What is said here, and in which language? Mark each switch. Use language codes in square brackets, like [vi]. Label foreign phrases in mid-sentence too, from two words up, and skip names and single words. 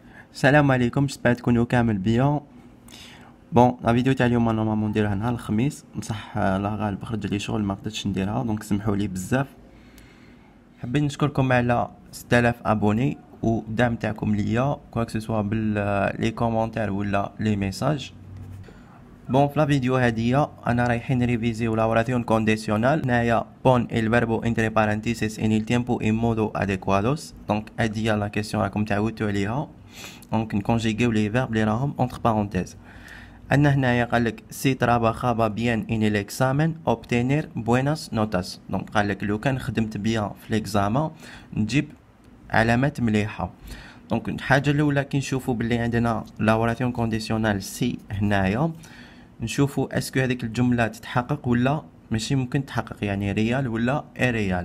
[ar] السلام عليكم، جسبر تكونوا كامل بيان. [fr] la vidéo [ar] تاع اليوم نورمالمون نديرها نهار الخميس، بصح الله غالب خرج لي شغل ما قدرتش نديرها، دونك سمحوا لي بزاف. حبيت نشكركم على 6000 ابوني والدعم تاعكم ليا [fr] quoique ce soit par les commentaires [ar] ولا [fr] les messages. [ar] في [fr] la vidéo [ar] هادية انا رايحين ريفيزيو [es] la oración condicional. هنايا بون el verbo entre paréntesis en el tiempo y modo adecuados. [ar] دونك هادي هي [fr] la question [ar] راكم تعودتوا عليها. دونك نكونجيغيو [fr] les verbes [ar] لي راهم [fr] entre parenthèses. [ar] عندنا هنايا قالك [es] سي trabajaba bien en el examen obtener buenas notas. [ar] دونك قالك لو كان خدمت بيان في ليكزامان نجيب علامات مليحة. دونك الحاجة الأولى كي نشوفو بلي عندنا [es] la oración condicional [ar] سي هنايا، نشوفو اسكو هذيك الجملة تتحقق ولا ماشي ممكن تحقق، يعني ريال ولا اي ريال.